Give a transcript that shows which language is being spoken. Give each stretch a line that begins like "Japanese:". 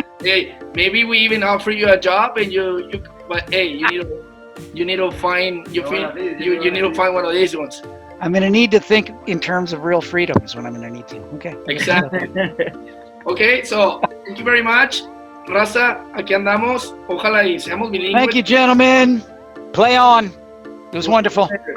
English: Hey, maybe we even offer you a job and but hey, you need to find one of these ones. I'm going to need to think in terms of real freedom is what I'm going to need to. Okay. Exactly. Okay, so thank you very much.
Spanish: Raza, aquí andamos. Ojalá y seamos bilingües.
English: Thank you, gentlemen. Play on. It was wonderful.